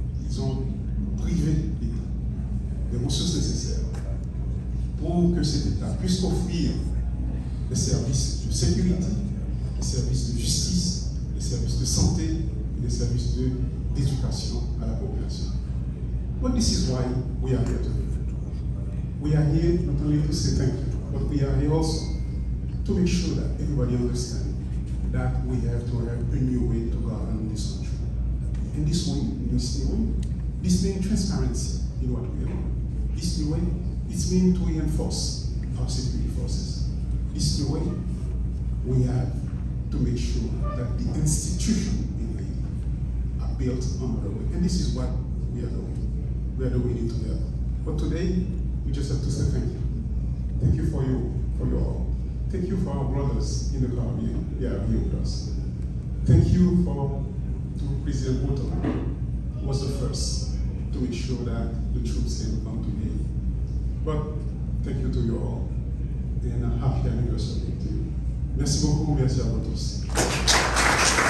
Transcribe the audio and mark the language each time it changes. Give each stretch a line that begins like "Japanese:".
French: Ils ont privé l'État des ressources nécessaires pour que cet État puisse offrir des services de sécurité, des services de justice, des services de santé et des services d'éducation à la population.
English: But this is why we are here today. We are here not only to say thank you, but we are here also to make sure that everybody understands that we have to have a new way to govern this country. And this way, this means transparency in what we are doing. This new way, it's mean to reinforce our security forces. This new way, we have to make sure that the institutions in Haiti are built on the way. And this is what we are doing. We are doing it together. But today, we just have to say thank you. Thank you for your all. Thank you for our brothers in the Caribbean. They are here with us. Thank you to President Woto, who was the first to make sure that the troops can come to Haiti. But thank you to you all, and a happy anniversary to you.
French: Merci beaucoup, merci à vous tous.